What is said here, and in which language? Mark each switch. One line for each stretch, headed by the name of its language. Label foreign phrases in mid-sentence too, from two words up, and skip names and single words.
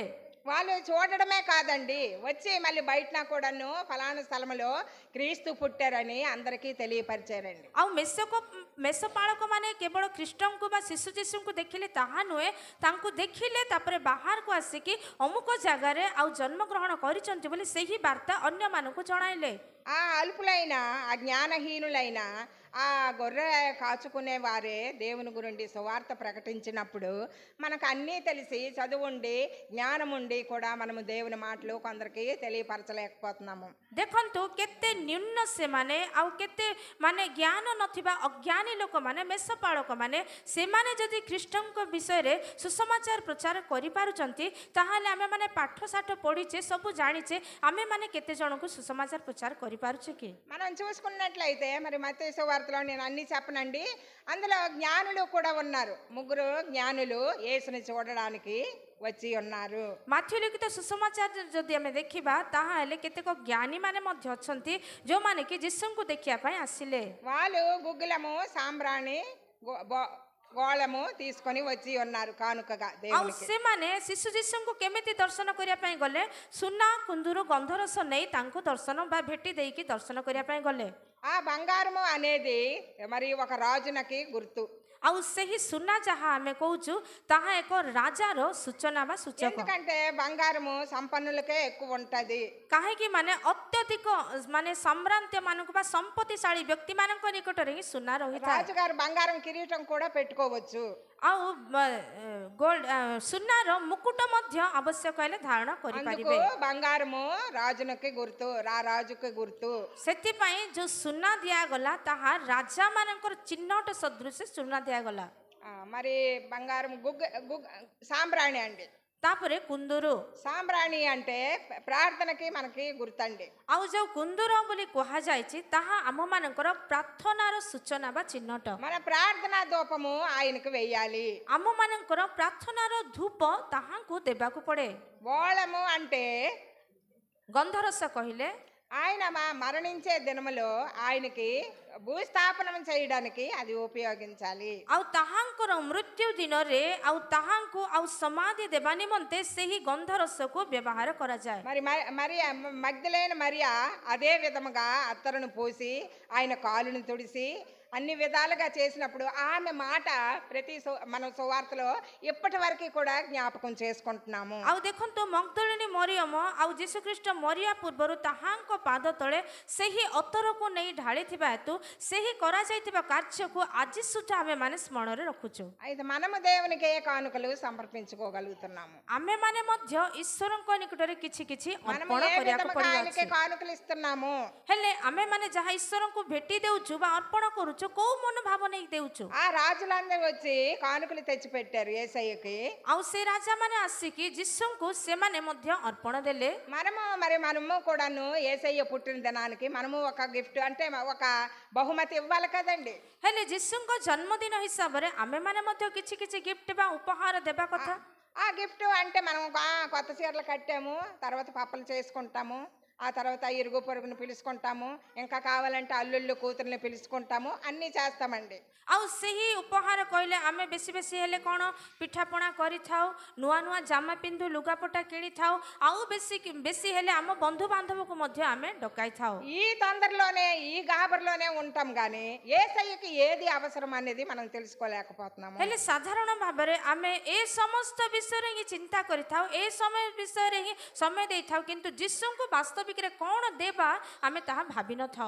Telugu: వాళ్ళు చూడడమే కాదండి, వచ్చి మళ్ళీ బయట కూడాను ఫలానా స్థలంలో క్రీస్తు పుట్టారని అందరికీ తెలియపరిచారండి.
Odia: ଆଉ ମେଷପାଳକମାନେ କେବଳ ଖ୍ରୀଷ୍ଟଙ୍କୁ ବା ଶିଶୁ ଯୀଶୁଙ୍କୁ ଦେଖିଲେ ତାହା ନୁହେଁ, ତାଙ୍କୁ ଦେଖିଲେ ତାପରେ ବାହାରକୁ ଆସିକି ଅମୁକ ଜାଗାରେ ଆଉ ଜନ୍ମଗ୍ରହଣ କରିଛନ୍ତି ବୋଲି ସେହି ବାର୍ତ୍ତା ଅନ୍ୟମାନଙ୍କୁ ଜଣାଇଲେ.
Telugu: ఆ అల్పులైన ఆ జ్ఞానహీనులైన ఆ గొర్రె కాచుకునే వారే దేవుని గురించి సువార్త ప్రకటించినప్పుడు మనకు అన్నీ తెలిసి చదువుండి జ్ఞానముండి కూడా మనము దేవుని మాటలు కొందరికి తెలియపరచలేకపోతున్నాము.
Odia: ଦେଖନ୍ତୁ କେତେ ନ୍ୟୁନ ସେମାନେ ଆଉ କେତେ ମାନେ ଜ୍ଞାନ ନଥିବା ଅଜ୍ଞାନୀ ଲୋକମାନେ ମେଷପାଳକମାନେ ସେମାନେ ଯଦି ଖ୍ରୀଷ୍ଟଙ୍କ ବିଷୟରେ ସୁସମାଚାର ପ୍ରଚାର କରିପାରୁଛନ୍ତି ତାହେଲେ ଆମେମାନେ ପାଠଶାଠ ପଢ଼ିଛେ ସବୁ ଜାଣିଛେ ଆମେମାନେ କେତେ ଜଣଙ୍କୁ ସୁସମାଚାର ପ୍ରଚାର କରିପାରୁଛେ କି?
Telugu: మనం చూసుకున్నట్లయితే మరి మత్తయి సువార్తలో నేను అన్ని చెప్పనండి, అందులో జ్ఞానులు కూడా ఉన్నారు. 3 జ్ఞానులు యేసుని చూడడానికి వచ్చి ఉన్నారు.
Odia: ମାଥ୍ୟୁ ଲିଖିତ ସୁସମାଚାର ଯଦି ଆମେ ଦେଖିବା ତାହେଲେ କେତେକ జ్ఞాନୀମାନେ ମଧ୍ୟ ଅଛନ୍ତି ଯେଉଁମାନେ କି ଯୀଶୁଙ୍କୁ ଦେଖିବା ପାଇଁ ଆସିଲେ.
Telugu: వాళ్ళు గుగ్గిలము సాంబ్రాణి గోళము తీసుకొని వచ్చి ఉన్నారు కానుకగా
Odia: ଆଉ
Telugu: దేవునికి.
Odia: ସେମାନେ ଶିଶୁ ଯୀଶୁଙ୍କୁ କେମିତି ଦର୍ଶନ କରିବା ପାଇଁ ଗଲେ? ସୁନା କୁନ୍ଦୁରୁ ଗନ୍ଧରସ ନେଇ ତାଙ୍କୁ ଦର୍ଶନ ବା ଭେଟି ଦେଇକି ଦର୍ଶନ କରିବା ପାଇଁ ଗଲେ.
Telugu: ఆ బంగారము అనేది మరి ఒక రాజునకి గుర్తు.
Odia: ଆଉ ସେହି ସୁନା ଯାହା ଆମେ କହୁଛୁ ତାହା ଏକ ରାଜାର ସୂଚନା ବା ସୂଚକ.
Telugu: ఎందుకంటే బంగారము సంపన్నులకే ఎక్కువ ఉంటది.
Odia: କାହିଁକି ମାନେ ଅତ୍ୟଧିକ ମାନେ ସମ୍ଭ୍ରାନ୍ତ ମାନଙ୍କୁ ବା ସମ୍ପତ୍ତିଶାଳୀ ବ୍ୟକ୍ତିମାନଙ୍କ ନିକଟରେ ହିଁ ସୁନା ରହିଥାଏ.
Telugu: రాజుగారు బంగారం కిరీటం కూడా పెట్టుకోవచ్చు.
Odia: ଆଉ ଗୋଲ୍ଡ ସୁନାର ମୁକୁଟ ମଧ୍ୟ ଆବଶ୍ୟକ ହେଲେ ଧାରଣ
Telugu: అందుకు
Odia: କରିପାରିବେ.
Telugu: బంగారము రాజునకి గుర్తు, రాజుకి గుర్తు.
Odia: ସେଥିପାଇଁ ଯୋଉ ସୁନା ଦିଆଗଲା ତାହା ରାଜାମାନଙ୍କର ଚିହ୍ନଟ ସଦୃଶ ସୁନା ଦିଆଗଲା.
Telugu: మరి బంగారం సాంబ్రాణి అండి.
Odia: ତାପରେ କୁନ୍ଦୁରୁ,
Telugu: సాంబ్రాణి అంటే ప్రార్థనకి మనకి గుర్తండి.
Odia: ଆଉ ଯୋଉ କୁନ୍ଦୁର ବୋଲି କୁହାଯାଇଛି ତାହା ଆମମାନଙ୍କର ପ୍ରାର୍ଥନାର ସୂଚନା ବା ଚିହ୍ନଟ.
Telugu: మన ప్రార్థనా ధూపము ఆయనకు వెయ్యాలి.
Odia: ଆମମାନଙ୍କର ପ୍ରାର୍ଥନାର ଧୂପ ତାହାଙ୍କୁ ଦେବାକୁ ପଡ଼େ.
Telugu: బోళము అంటే
Odia: ଗନ୍ଧରସ କହିଲେ
Telugu: ఆయన మరణించే దినములో ఆయనకి భూస్థాపనం చేయడానికి అది ఉపయోగించాలి.
Odia: ଆଉ ତାହାଙ୍କର ମୃତ୍ୟୁ ଦିନରେ ଆଉ ତାହାଙ୍କୁ ଆଉ ସମାଧି ଦେବା ନିମନ୍ତେ ସେହି ଗନ୍ଧରସକୁ ବ୍ୟବହାର କରାଯାଏ.
Telugu: మరి మగ్దలేన మరియా అదే విధముగా అత్తరును పోసి ఆయన కాలును తుడిసి అన్ని విధాలుగా చేసినప్పుడు ఆమె మాట ప్రతి మన సువార్తలో ఇప్పటి వరకు కూడా జ్ఞాపకం చేసుకుంటున్నాము.
Odia: ଆଉ ଦେଖନ୍ତୁ ମଗ୍ଦଳିନୀ ମରିୟମ ଆଉ ଯୀଶୁଖ୍ରୀଷ୍ଟ ମରିବା ପୂର୍ବରୁ ତାହାଙ୍କ ପାଦ ତଳେ ସେହି ଅତରକୁ ନେଇ ଢାଳିଥିବା ହେତୁ ସେହି କରାଯାଇଥିବା କାର୍ଯ୍ୟକୁ ଆଜି ସୁଦ୍ଧା ଆମେମାନେ ସ୍ମରଣରେ ରଖୁଛୁ.
Telugu: అయితే మనము దేవునికి ఏ కానుకలు సమర్పించుకోగలుగుతున్నాము?
Odia: ଆମେମାନେ ମଧ୍ୟ ଈଶ୍ୱରଙ୍କ ନିକଟରେ କିଛି କିଛି
Telugu: మనము
Odia: ଅର୍ପଣ
Telugu: ఏ
Odia: କରିବାକୁ
Telugu: విధముగా ఆయనకి
Odia: ପଡ଼ିବ.
Telugu: కానుకలు ఇస్తున్నాము?
Odia: ହେଲେ ଆମେମାନେ ଯାହା ଈଶ୍ୱରଙ୍କୁ ଭେଟି ଦେଉଛୁ ବା ଅର୍ପଣ କରୁଛୁ କୋଉ ମନୋଭାବ ନେଇ ଦେଉଛୁ?
Telugu: ఆ రాజులందరూ వచ్చి కానుకలు తెచ్చి పెట్టారు యేసయ్యకి.
Odia: ଆଉ ସେ ରାଜାମାନେ ଆସିକି ଯୀଶୁଙ୍କୁ ସେମାନେ ମଧ୍ୟ ଅର୍ପଣ ଦେଲେ.
Telugu: మనము కూడాను యేసయ్య పుట్టిన దినానికి మనము ఒక గిఫ్ట్ అంటే ఒక బహుమతి ఇవ్వాలి కదండి.
Odia: ହେଲେ ଯୀଶୁଙ୍କ ଜନ୍ମଦିନ ହିସାବରେ ଆମେମାନେ ମଧ୍ୟ କିଛି କିଛି ଗିଫ୍ଟ ବା ଉପହାର ଦେବା କଥା.
Telugu: ఆ గిఫ్ట్ అంటే మనం కొత్త చీరలు కట్టాము, తర్వాత పప్పలు చేసుకుంటాము, ఆ తర్వాత ఇరుగు పొరుగును పిలుచుకుంటాము, ఇంకా కావాలంటే అల్లుళ్ళు కూతుర్ని పిలుచుకుంటాము, అన్నీ చేస్తామండి.
Odia: ଆଉ ସେହି ଉପହାର କହିଲେ ଆମେ ବେଶି ବେଶି ହେଲେ କୋଉ ପିଠାପଣା କରି ଥାଉ ନୂଆ ନୂଆ ଜାମା ପିନ୍ଧୁ ଲୁଗାପଟା କିଣି ଥାଉ ଆଉ ବେଶି ବେଶି ହେଲେ ଆମ ବନ୍ଧୁ ବାନ୍ଧବ କୁ ମଧ୍ୟ ଆମେ ଡକାଇ ଥାଉ
Telugu: ఈ తొందరలోనే ఈ గాబర్లోనే ఉంటాం గానీ యేసయ్యకి ఏది అవసరం అనేది మనం తెలుసుకోలేకపోతున్నాము.
Odia: ହେଲେ ସାଧାରଣ ଭାବ ରେ ଆମେ ଏ ସମସ୍ତ ବିଷୟ ରେ ଚିନ୍ତା କରି ଥାଉ ଏ ସମୟ ବିଷୟ ରେ ସମୟ ଦେଇ ଥାଉ କିନ୍ତୁ ଯୀଶୁ କୁ ବାସ୍ତବିକ ରେ କୋଉ ଦେବା ଆମେ ତାହା ଭାବି ନ ଥାଉ.